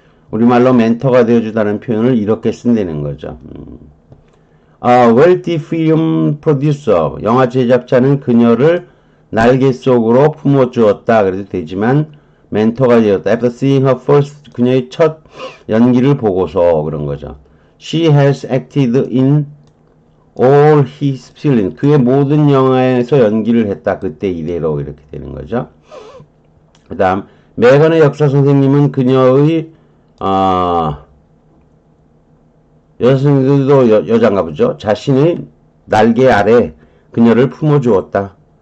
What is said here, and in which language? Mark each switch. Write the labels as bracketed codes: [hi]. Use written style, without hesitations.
[ko] 우리말로 멘토가 되어주다는 표현을 이렇게 쓴다는 거죠. [en] wealthy film producer, [ko] 영화 제작자는 그녀를 날개 속으로 품어주었다 그래도 되지만 멘토가 되었다. [en] After seeing her first, [ko] 그녀의 첫 연기를 보고서 그런 거죠. [en] She has acted in all his films. [ko] 그의 모든 영화에서 연기를 했다. 그때 이래로 이렇게 되는 거죠. 그 다음 메건의 역사 선생님은 그녀의 여성들도 여잔가 보죠. 자신의 날개 아래 그녀를 품어주었다.